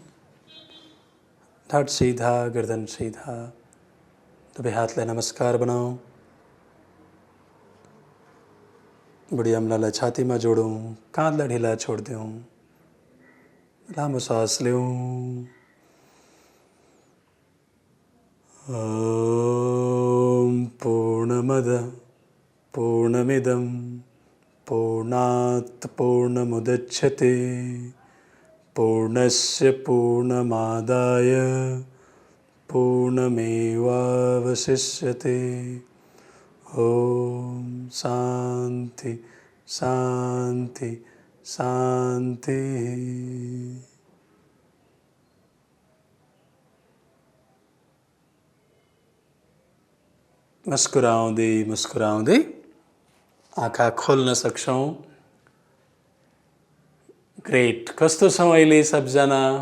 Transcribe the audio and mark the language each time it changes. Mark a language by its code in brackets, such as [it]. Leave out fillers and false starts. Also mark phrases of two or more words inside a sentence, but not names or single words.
[ne] ढाड सिधा, गर्दन सिधा। दुवै हातलाई नमस्कार बनाऊ। बुढी अम्लालाई छातीमा जोडौँ, काँधलाई ढिला छोडिदेऊ। लामो सास लिऊ। [sa] ॐ पूर्णमद पूर्णमिदं पूर्णात् पूर्णमुदच्यते पूर्णस्य पूर्णमादाय पूर्णमेवावशिष्यते। ॐ शान्ति शान्ति शान्ति। [ne] मुस्कुराउँदै मुस्कुराउँदै आँखा खोल्न सक्छौँ। ग्रेट। कस्तो छौँ अहिले सबजना?